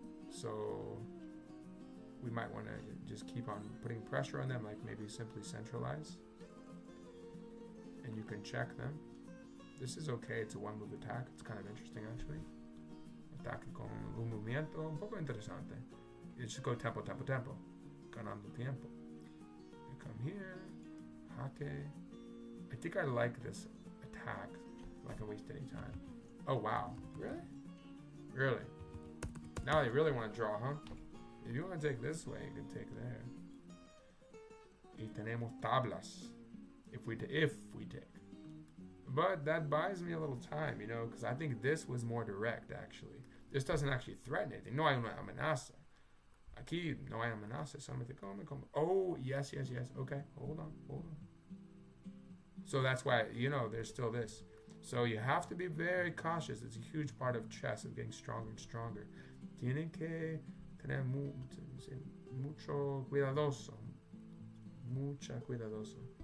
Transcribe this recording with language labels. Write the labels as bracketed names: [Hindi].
[English] So we might want to just keep on putting pressure on them, like maybe simply centralize. And you can check them. This is okay, it's a one move attack. It's kind of interesting, actually. [Spanish] Ataque con un movimiento un poco interesante. [English] You just go tempo, tempo, tempo. [Spanish] Ganando tiempo. [English] You come here. Jaque. I think I like this attack. If I can waste any time. Oh, wow. Really? Really? Now they really want to draw, huh? If you want to take this way, you can take there. [Spanish] Y tenemos tablas. [English] If we take. But that buys me a little time, you know, because I think this was more direct, actually. This doesn't actually threaten anything. [Spanish] No hay una amenaza. Aquí no hay amenaza. Solamente come. [English] Oh, yes. Okay, hold on. So that's why, you know, there's still this. So you have to be very cautious. It's a huge part of chess, of getting stronger and stronger. [Spanish] Tienen que tener mucho cuidadoso. Mucha cuidadoso.